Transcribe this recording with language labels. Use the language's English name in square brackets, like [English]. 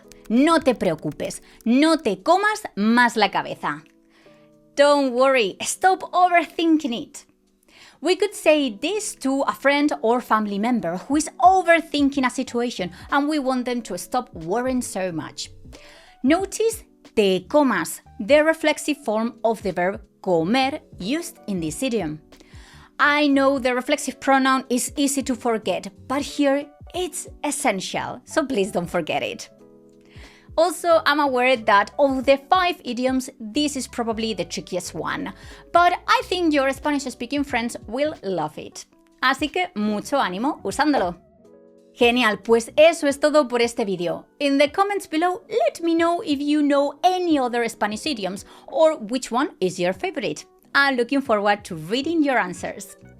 [Spanish] No te preocupes, no te comas más la cabeza. [English] Don't worry, stop overthinking it. We could say this to a friend or family member who is overthinking a situation and we want them to stop worrying so much. Notice te comas, the reflexive form of the verb comer used in this idiom. I know the reflexive pronoun is easy to forget, but here it's essential, so please don't forget it. Also, I'm aware that of the 5 idioms, this is probably the trickiest one, but I think your Spanish-speaking friends will love it. [Spanish] Así que mucho ánimo usándolo. Genial, pues eso es todo por este vídeo. [English] In the comments below, let me know if you know any other Spanish idioms or which one is your favorite. I'm looking forward to reading your answers.